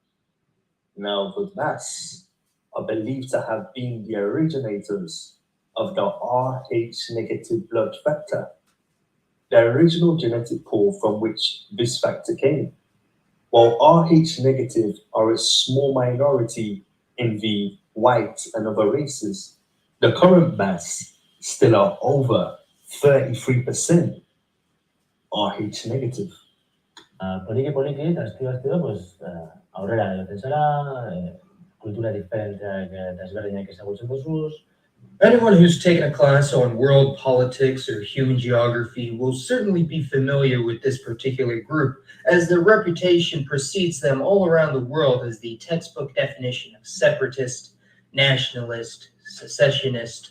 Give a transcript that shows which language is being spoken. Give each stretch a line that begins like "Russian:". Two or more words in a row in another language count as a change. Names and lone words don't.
English: Now, the mass are believed to have been the originators of the Rh negative blood factor, the original genetic pool from which this factor came. While Rh negative are a small minority in the white and other races, the current mass still are over 33% Rh negative.
Basque: Poliki, eta astido, pues, aurrera egoten zara, kultura diferenteak eta ezberdinak ezagutzen duzuz,
English: Anyone who's taken a class on world politics or human geography will certainly be familiar with this particular group, as their reputation precedes them all around the world as the textbook definition of separatist, nationalist, secessionist.